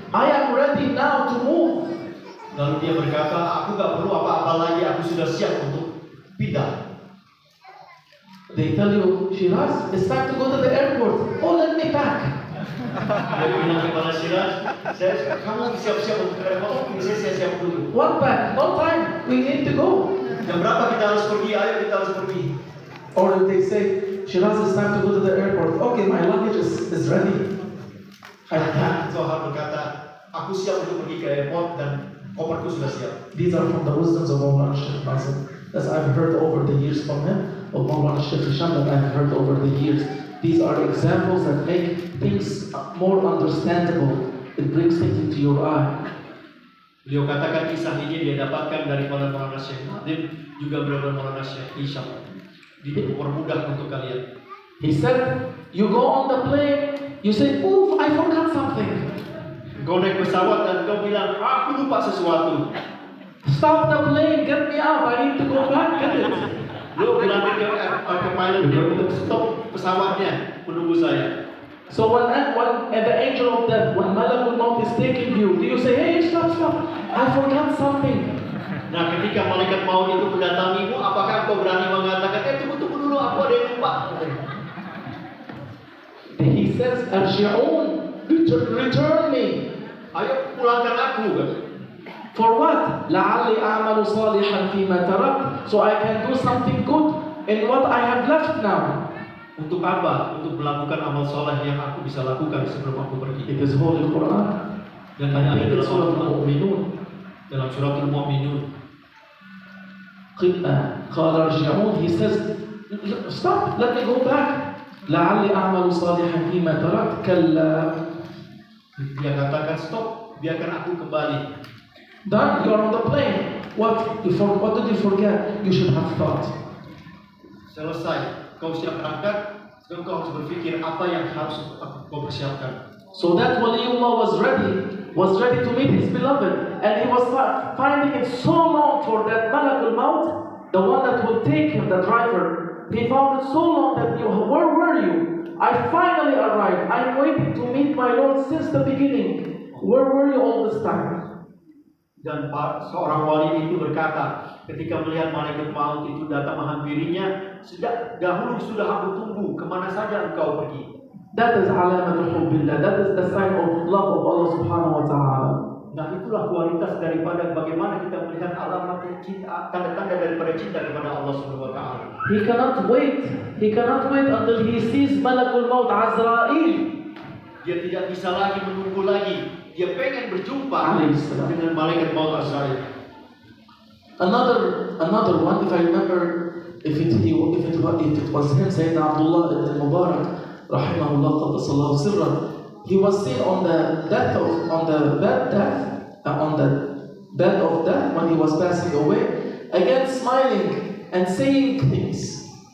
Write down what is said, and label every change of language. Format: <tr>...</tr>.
<en>I am ready now to move.</en> <id>Lalu dia berkata, aku gak perlu apa-apa lagi, aku sudah siap untuk pindah.</id> <en>They tell you, Shiraz, it's time to go to the airport. Oh, let me pack.</en> <id>Dia bilang kepada Shiraz, kamu siap-siap untuk ke airport, saya siap dulu.</id> <en>What pack? No time. We need to go.</en> <id>Jam berapa kita harus pergi? Ayo kita harus pergi.</id> <en>Or if they say, Shiraz, it's time to go to the airport. Okay, my luggage is ready. I packed.</en> <id>Zohar berkata, aku siap untuk pergi ke airport dan koperku sudah siap.</id> <en>These are from the wisdoms of Mawlana Shaykh Qasim, as I've heard over the years from him, of Mawlana Shaykh Hisham, that I've heard over the years. These are examples that make things more understandable. It brings things into your eye.</en> <id>Beliau katakan kisah ini dia dapatkan dari Mawlana Shaykh Nadim, juga dari Mawlana Shaykh Hisham. Dipermudah untuk kalian.</id> <en>He said, you go on the plane, you say, oof, I forgot something.</en> <id>Kau naik pesawat dan kau bilang, aku lupa sesuatu.</id> <en>Stop the plane, get me up, I need to go back, get it.</en> <id>Lu bilang ke pilot untuk stop pesawatnya, menunggu saya.</id> <en>So when the angel of death, when Malakul Maut is taking you, do you say, hey, stop, I forgot something?</en> <id>Nah, ketika malaikat maut itu mendatangimu, apakah engkau berani mengatakan, tunggu dulu, aku ada yang lupa?</id> <en>He says, Arji'un, return me.</en> <id>Ayo pulangkan aku.</id> <en>For what?</en> <ar>لَعَلِّ أَعْمَلُ صَالِحًا فِيمَا تَرَكْتُ,</ar> <en>so I can do something good in what I have left now.</en> <id>Untuk apa? Untuk melakukan amal soleh yang aku bisa lakukan sebelum aku pergi.</id> <en>It is Holy Quran.</en> <id>Dan ada dalam surat Al-Mu'minun. Dalam surat Al-Mu'minun.</id> <ar>قال ارجعون,</ar> <en>he says, stop, let me go back.</en> <ar>لَعَلِّ أَعْمَلُ صَالِحًا فِيمَا تَرَكْتُ كَلَّا.</ar> <id>Dia katakan stop, biarkan aku kembali.</id> <en>Done, you are on the plane. What did you forget? You should have thought.</en> <id>Selesai, kau siap berangkat. Sekarang kau harus berpikir apa yang harus kau persiapkan.</id> <en>So that Waliullah was ready to meet his beloved, and he was finding it so long for that Malakul Maut, the one that will take him, the driver. He found it so long that where were you? I finally arrived. I'm waiting to meet my Lord since the beginning. Where were you all this time?</en> <id>Dan seorang wali itu berkata, ketika melihat malaikat maut itu datang menghampirinya, sejak dahulu sudah aku tunggu, kemana saja engkau pergi.</id> <en>That is</en> <ar>علامة حب الله.</ar> <en>That is the sign of love of Allah subhanahu wa ta'ala.</en> <id>Nah, itulah kualitas daripada bagaimana kita melihat alamat cinta, tanda-tanda daripada cinta kepada Allah Subhanahu wa taala.</id> <en>He cannot wait. He cannot wait until he sees Malakul Maut Azrail.</en> <id>Dia tidak bisa lagi menunggu lagi. Dia pengen berjumpa dengan malaikat maut Azrail.</id> <en>Another one, if I remember, if it was him, Sayyidina Abdullah ibn Mubarak, rahimahullah, qaddasallahu sirran, he was seen on the bed of death when he was passing away, again smiling and saying things.</en>